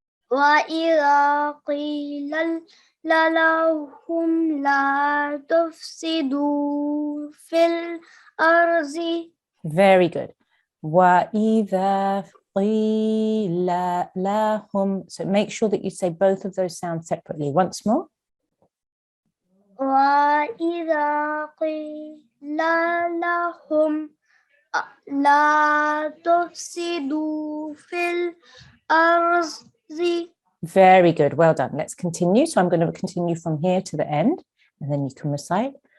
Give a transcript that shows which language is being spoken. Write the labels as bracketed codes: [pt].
[ar] وَإِذَا قِيلَ لَهُمْ لَا تُفْسِدُوا فِي الْأَرْضِ. [en] Very good. [ar] وَإِذَا قِيلَ لَهُمْ. [en] So make sure that you say both of those sounds separately. Once more. [ar] وَإِذَا قِيلَ لَهُمْ لا تفسدوا في الأرض. [en] Very good. Well done. Let's continue. So I'm going to continue from here to the end and then you can recite.